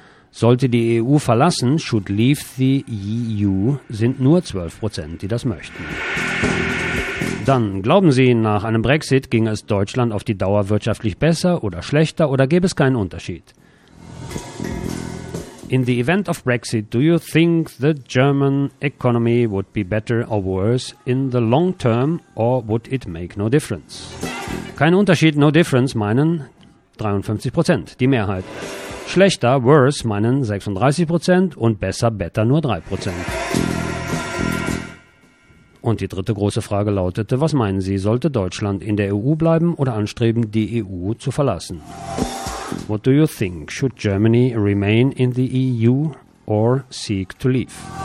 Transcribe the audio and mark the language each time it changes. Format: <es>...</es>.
<de>Sollte die EU verlassen,</de> <en>should leave the EU,</en> <de>sind nur 12%, die das möchten. Dann, glauben Sie, nach einem Brexit ginge es Deutschland auf die Dauer wirtschaftlich besser oder schlechter oder gäbe es keinen Unterschied?</de> <en>In the event of Brexit, do you think the German economy would be better or worse in the long term or would it make no difference?</en> <de>Kein Unterschied,</de> <en>no difference,</en> <de>meinen 53%, die Mehrheit. Schlechter, worse, meinen 36% und besser, better nur 3%. Und die dritte große Frage lautete, was meinen Sie, sollte Deutschland in der EU bleiben oder anstreben, die EU zu verlassen?</de> <en>What do you think? Should Germany remain in the EU or seek to leave?</en>